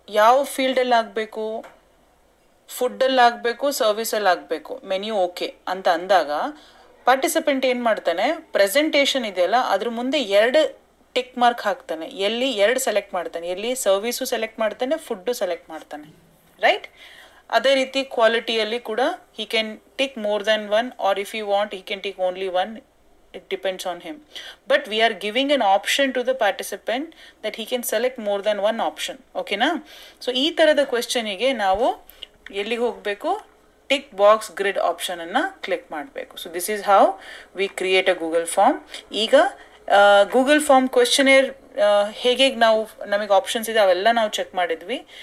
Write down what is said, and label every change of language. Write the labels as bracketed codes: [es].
[kn] ಯಾವ ಫೀಲ್ಡಲ್ಲಿ ಆಗಬೇಕು? ಫುಡ್ಡಲ್ಲಿ ಆಗಬೇಕು, ಸರ್ವಿಸಲ್ಲಿ ಆಗಬೇಕು. ಮೆನ್ಯೂ ಓಕೆ ಅಂತ ಅಂದಾಗ ಪಾರ್ಟಿಸಿಪೆಂಟ್ ಏನು ಮಾಡ್ತಾನೆ, ಪ್ರೆಸೆಂಟೇಷನ್ ಇದೆಯಲ್ಲ ಅದ್ರ ಮುಂದೆ 2 ಟಿಕ್ ಮಾರ್ಕ್ ಹಾಕ್ತಾನೆ. ಎಲ್ಲಿ 2 ಸೆಲೆಕ್ಟ್ ಮಾಡ್ತಾನೆ, ಎಲ್ಲಿ ಸರ್ವಿಸು ಸೆಲೆಕ್ಟ್ ಮಾಡ್ತಾನೆ, ಫುಡ್ಡು ಸೆಲೆಕ್ಟ್ ಮಾಡ್ತಾನೆ, ರೈಟ್? ಅದೇ ರೀತಿ ಕ್ವಾಲಿಟಿಯಲ್ಲಿ ಕೂಡ [en] he can tick more than one, or if he want he can tick only one. It depends on him, but we are giving an option to the participant that he can select more than one option. Okay na? [kn] So ಈ ತರದ ಕ್ವೆಶ್ಚನಿಗೆ ನಾವು ಎಲ್ಲಿಗೆ ಹೋಗಬೇಕು? [en] Tick box grid option ಅನ್ನು click ಮಾಡಬೇಕು. So this is how we create a Google form. [kn] ಈಗ Google form ಕ್ವೆಶ್ಚನೇರ್ ಹೇಗೆ ನಾವು ನಮಗೆ ಆಪ್ಷನ್ಸ್ ಇದೆ ಅವೆಲ್ಲ ನಾವು ಚೆಕ್ ಮಾಡಿದ್ವಿ.